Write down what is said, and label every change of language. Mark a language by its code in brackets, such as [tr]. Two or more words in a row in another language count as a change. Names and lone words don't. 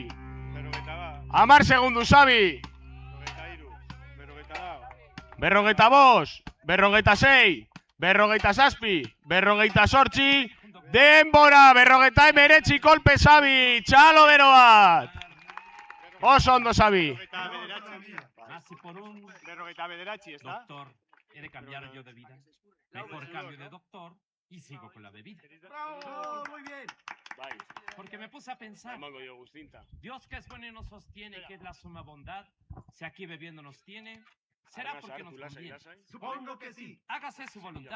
[eu] 10 segundu, Xabi. Berrogeita bost, berrogeita sei, berrogeita zazpi, berrogeita zortzi, denbora, berrogeita hemeretzi, kolpe, Xabi, txalo bero bat. Oso ondo, Xabi. [es] Nací por un [eu] Berrogeita bederatzi, ez da? [es] doctor. He de cambiar yo de vida. Mejor cambio de doctor y sigo con la bebida. Muy bien. Bai, Porque me puse a pensar, [eu] emango dio guztinta. [es] Dios que es bueno y nos sostiene, que es la suma bondad, si aquí bebiendo nos tiene, será porque nos conviene. Supongo que sí. Hágase su voluntad.